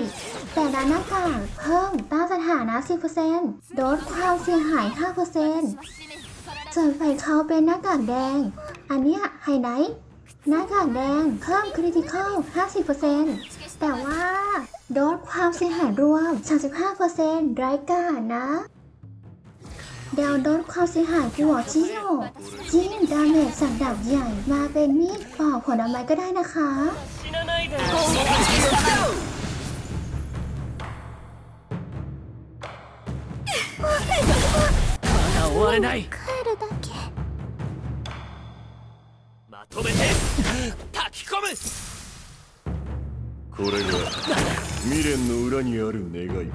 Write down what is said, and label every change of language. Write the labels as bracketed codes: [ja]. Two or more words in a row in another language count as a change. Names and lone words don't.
[th] แต่ด้านหน้ากากเพิ่มต้านสถานะ 10% ลดความเสียหาย 5% ส่วนฝ่ายเขาเป็นหน้ากากแดงอันเนี้ยไฮไลท์หน้ากากแดงเพิ่มคริติคอล 50% แต่ว่าลดความเสียหายรวม 35% ไร้กาจนะดาวลดความเสียหายหัวชิโยจิ้มดาเมจจากดาบใหญ่มาเป็นมีดปอกผลไม้ก็ได้นะคะ [ja] まだ終われない帰るだけまとめて炊き込むこれが未練の裏にある願いか